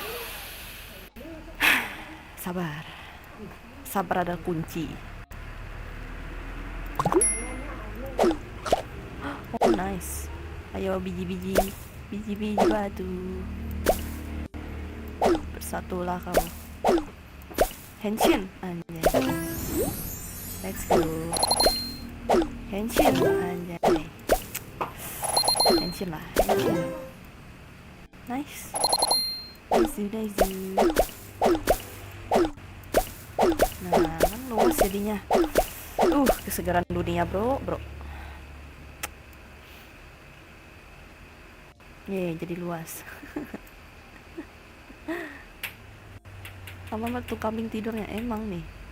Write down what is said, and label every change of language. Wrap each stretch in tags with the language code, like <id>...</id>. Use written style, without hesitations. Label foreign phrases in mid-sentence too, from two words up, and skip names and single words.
<id>Sabar. Sabar ada kunci. Oh nice. Ayo biji-biji batu. Bersatulah kamu. Henshin anjay.</id> <en>Let's go.</en> <id>Henshin anjay. Henshin lah, Henshin. Nice. Nice. Nah, kan luas jadinya. Kesegaran dunia, bro. Jadi luas. Sama tuh kambing tidurnya emang nih.</id>